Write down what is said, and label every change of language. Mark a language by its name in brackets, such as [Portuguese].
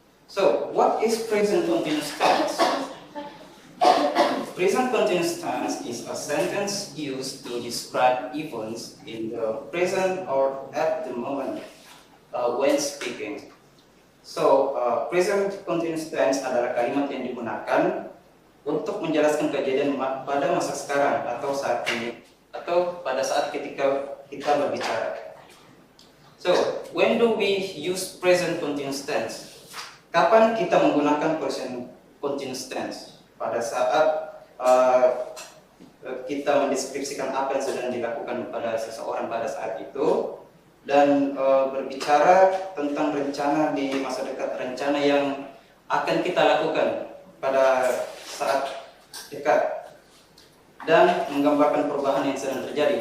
[English] So, what is present continuous tense? Present continuous tense is a sentence used to describe events in the present or at the moment when speaking. [Indonesian] So, present continuous tense adalah kalimat yang digunakan untuk menjelaskan kejadian pada masa sekarang atau saat ini atau pada saat ketika kita berbicara. [English] So, when do we use present continuous tense? [Indonesian] Kapan kita menggunakan present continuous tense? Pada saat kita mendeskripsikan apa yang sedang dilakukan pada seseorang pada saat itu, dan berbicara tentang rencana di masa dekat, rencana yang akan kita lakukan pada saat dekat, dan menggambarkan perubahan yang sedang terjadi.